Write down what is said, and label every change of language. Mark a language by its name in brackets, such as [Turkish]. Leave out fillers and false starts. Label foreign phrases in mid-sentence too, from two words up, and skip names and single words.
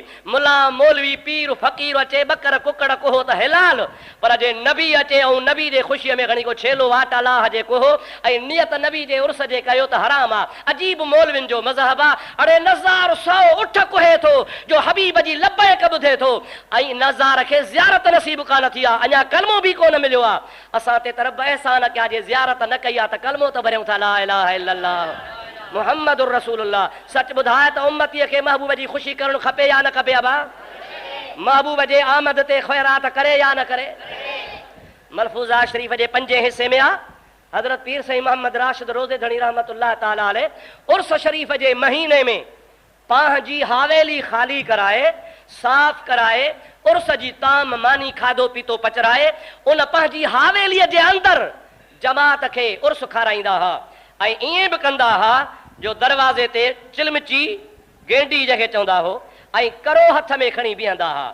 [Sindhi] मुला मौलवी पीर फ़कीर अचे, बकर कुकड़ कोहो त हिलाल, पर जे नबी अचे ऐं नबी जे ख़ुशीअ में खणी को छेलो वाट अलाह जे कोहो ऐं नियत नबी जे उर्स जे कयो त हराम आहे। अजीब मौलविन जो मज़हब आहे। अड़े नज़ार 100 उठ कोहे थो जो हबीब जी लब्बैक ॿुधे थो ऐं नज़ार खे ज़ियारत नसीब कान थी आहे, अञा कलमो बि कोन मिलियो आहे। असां ते त रब अहसान कया, जे ज़ियारत न कई आहे त कलमो त भरियूं था, [Arabic] لا إله إلا الله محمد رسول الله. [Sindhi] सच ॿुधाए त उम्मतीअ खे महबूब जी ख़ुशी करणु खपे या न खपे? अबा महबूब जे आमद ते ख़ैरात करे या न करे? मलफूज़ा शरीफ़ जे 5 हिस्से में आहे। हज़रत पीर साईं मोहम्मद राशिद रोज़े धणी [Arabic] رحمة الله تعالى عليه [Sindhi] उर्स शरीफ़ जे महीने में पंहिंजी हवेली ख़ाली कराए, साफ़ कराए, उर्स जी ताम मानी खाधो पीतो पचराए, उन पंहिंजी हवेलीअ जे अंदरि जमात खे उर्स खाराईंदा हुआ ऐं ईअं बि कंदा हुआ जो दरवाज़े ते चिलमची गेंडी जंहिंखे चवंदा हो ऐं करो हथ में खणी बीहंदा हुआ।